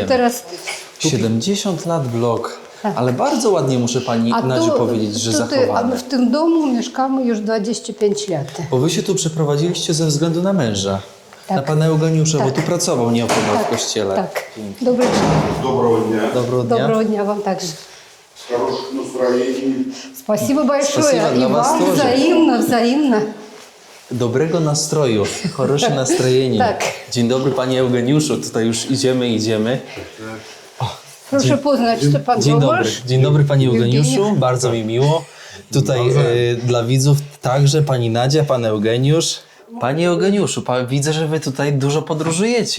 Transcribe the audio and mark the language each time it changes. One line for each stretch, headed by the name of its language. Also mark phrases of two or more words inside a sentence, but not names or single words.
Polish: to teraz... 70 lat blok. Ale bardzo ładnie, muszę Pani Nadziu powiedzieć, że zachowane. w tym domu mieszkamy już 25 lat. Bo Wy się tu przeprowadziliście ze względu na męża. Tak. Na Pana Eugeniusza, bo Tak. tu pracował nieopodal w kościele. Tak. Pięknie. Dobry dzień.
Russian: Доброго дня.
Polish: Dobrego dnia.
Russian: Доброго дня вам также. С хорошим настроением. Спасибо большое. Спасибо, И для вас вам тоже. взаимно.
Polish: Dobrego nastroju,
Russian: хорошее настроение.
Polish: Tak. Dzień dobry Panie Eugeniuszu, tutaj już idziemy. Proszę poznać, to pan Dzień dobry. Tomasz. Dzień dobry Panie Eugeniuszu, Eugenia. bardzo mi miło. Tutaj dla widzów także pani Nadzia, pan Eugeniusz. Panie Eugeniuszu, widzę, że wy tutaj dużo podróżujecie.